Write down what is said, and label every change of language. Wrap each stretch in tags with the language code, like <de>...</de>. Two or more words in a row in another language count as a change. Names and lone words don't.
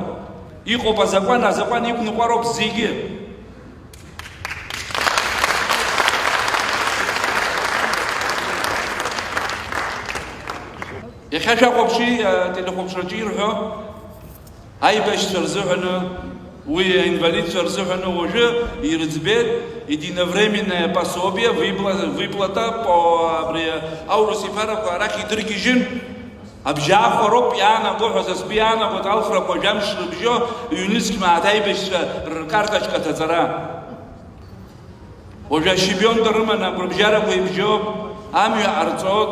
<ab>Иҟоуп азакәан иқәныҟәароуп зегьы. Иахьа шәахәаԥши ателехәаԥшраҿы ирҳәо, аибашьцәа рзыҳәаны, уи аинвалидцәа рзыҳәаны уажәы ирыӡбеит</ab> <ru>единовременное пособие, выплата по</ru> <ab>аурус иԥарақәа арахь идыргьежьын, абжьаахәа роуп иаанаго ҳәа засбы иаанагоит алхрақәа жәамш рыбжьо, ҩ-нызқь мааҭ аибашьцәа ркарточка аҭаҵара. Уажәы ашьыбионка рыманы агәырбжьарақәа ибжьоуп, амҩа ҟарҵоит.</ab>